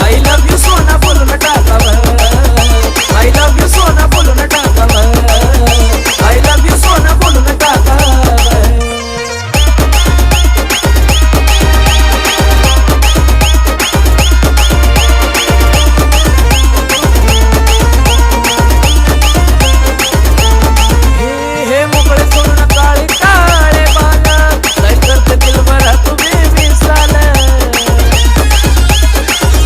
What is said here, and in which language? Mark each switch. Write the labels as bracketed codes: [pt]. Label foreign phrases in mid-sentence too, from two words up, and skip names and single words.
[en] I love you [mr] सोना बोलो न टाकावर [en] I love you [mr] सोना बोलो न टाकावर [en] I love you [mr] सोना बोलो न टाकावर हे मोकळे सोना काळे काळे बाला काय करते [hi] दिल भरा तू बेमिसाल